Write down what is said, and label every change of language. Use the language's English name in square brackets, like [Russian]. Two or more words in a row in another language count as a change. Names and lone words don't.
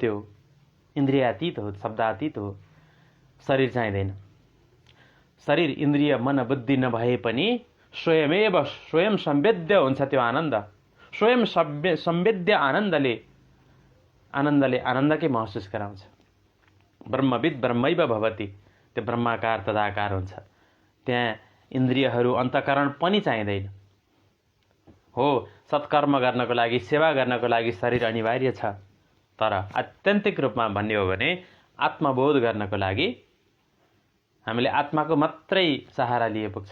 [Nepali] त्यो इन्द्रियातीत हो, शब्दातीत हो। शरीर चाहिँदैन। शरीर, इन्द्रिय, मन, बुद्धि नभए पनि स्वयं संवेद्य हुन्छ त्यो आनन्द। स्वयं संवेद्य आनन्दले आनन्दले आनन्दकै महसुस गराउँछ। [Sanskrit] ब्रह्मविद ब्रह्मैव भवति, [Nepali] त्यो ब्रह्माकार तदाकार हुन्छ। त्यहाँ इन्द्रियहरू अन्तःकरण पनि चाहिँदैन। हो, सत्कर्म गर्नको लागि, सेवा गर्नको लागि शरीर अनिवार्य छ, तर आत्यन्तिक रूपमा भन्ने हो भने आत्मबोध गर्नको लागि हामीले आत्माको मात्रै सहारा लिए पुग्छ।